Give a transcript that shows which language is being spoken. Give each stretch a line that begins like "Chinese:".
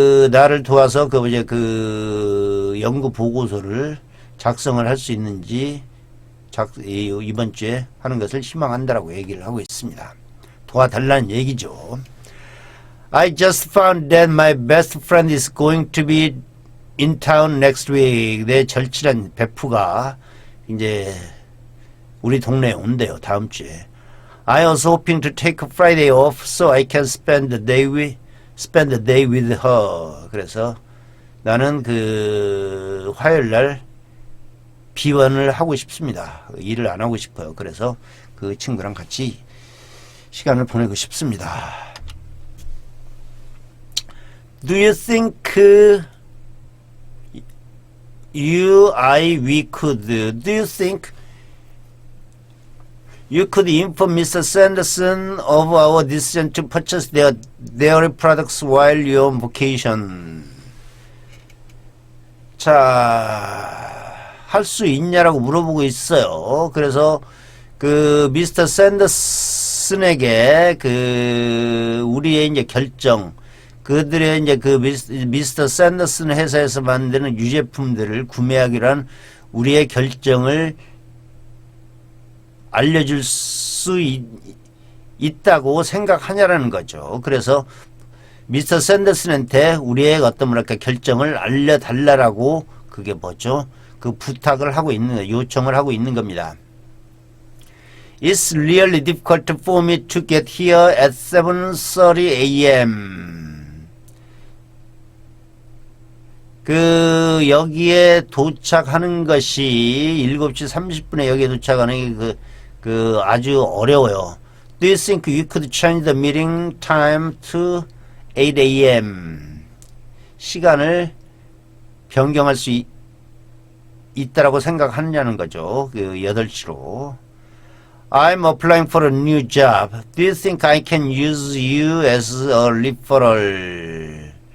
Korean: 나를 도와서 그 연구 보고서를 작성을 할 수 있는지 이번 주에 하는 것을 희망한다라고 얘기를 하고 있습니다. 도와달라는 얘기죠.
English: I just found that my best friend is going to be in town next week.
Korean: 내 절친한 베프가 이제 우리 동네에 온대요. 다음 주에.
English: I was hoping to take a Friday off so I can spend the day with her.
Korean: 그래서 나는 화요일 날 비원을 하고 싶습니다. 일을 안 하고 싶어요. 그래서 그 친구랑 같이 시간을 보내고 싶습니다.
English: Do you think we could? Do you think you could inform Mr. Sanderson of our decision to purchase their dairy products while you're on vacation?
Korean: 자, 할 수 있냐라고 물어보고 있어요. 그래서 미스터 샌더슨에게 우리의 이제 결정, 그들의 이제 미스터 샌더슨 회사에서 만드는 유제품들을 구매하기로 한 우리의 결정을 알려줄 수 있다고 생각하냐라는 거죠. 그래서 미스터 샌더슨한테 우리의 결정을 알려달라라고 그게 뭐죠? 부탁을 하고 요청을 하고 있는 겁니다.
English: It's really difficult for me to get here at 7:30 a.m.
Korean: 여기에 도착하는 것이 7시 30분에 여기에 도착하는 게 아주 어려워요.
English: Do you think you could change the meeting time to 8 a.m.
Korean: 시간을 변경할 수 있다라고 생각하느냐는 거죠. 8시로.
English: I'm applying for a new job. Do you think I can use you as a referral?